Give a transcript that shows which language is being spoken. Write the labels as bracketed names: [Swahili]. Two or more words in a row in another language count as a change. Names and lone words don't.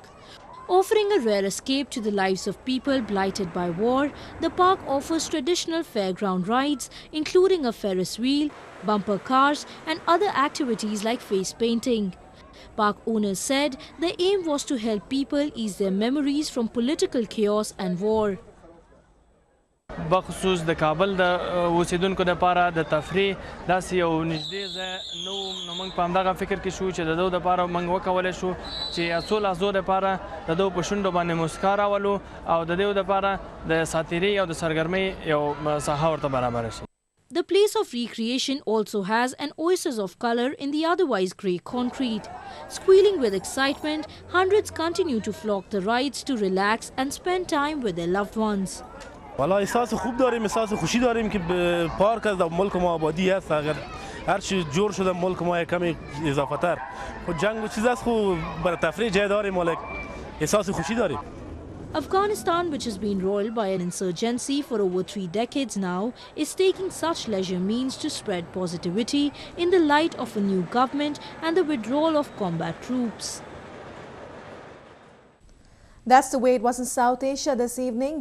[English] Offering a rare escape to the lives of people blighted by war, the park offers traditional fairground rides, including a Ferris wheel, bumper cars and other activities like face painting. Park owners said the aim was to help people ease their memories from political chaos and war. [Pashto] بخصوص د کابل د اوسیدونکو لپاره د تفریح داسې یو نږدې ځای نو موږ په همدغه فکر کې شو چې د دوی لپاره موږ وکولی شو چې څو لحظو لپاره د دوی په شونډو باندې مسکا راولو او د دوی لپاره د ساتیرۍ او د سرګرمۍ یو ساحه ورته برابره شي. [English] The place of recreation also has an oasis of color in the otherwise grey concrete. Squealing with excitement, hundreds continue to flock the rides to relax and spend time with their loved ones. [Persian] والا احساس خوب داریم احساس خوشی داریم که پارک از ملک ما آبادی است اگر هر چی جور شده ملک ما کمی اضافه تر خود جنگ و چیز است خو برای تفریح جای داریم ولی احساس خوشی داریم. [English] Afghanistan, which has been roiled by an insurgency for over 3 decades now, is taking such leisure means to spread positivity in the light of a new government and the withdrawal of combat troops. That's the way it was in South Asia this evening.